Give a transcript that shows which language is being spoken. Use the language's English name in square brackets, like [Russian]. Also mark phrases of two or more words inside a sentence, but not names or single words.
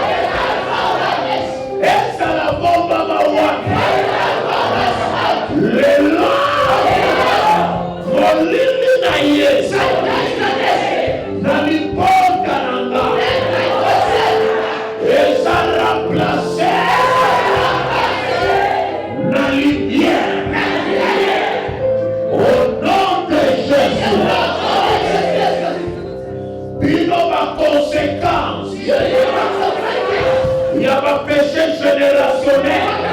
[Lingala] ezala bombama wapi, lelo molili na ye na liponga nanga eza remplace na lumière [French] au nom de Jésus. [Lingala] Bino ba conséquence ya ba [French] péché générationnel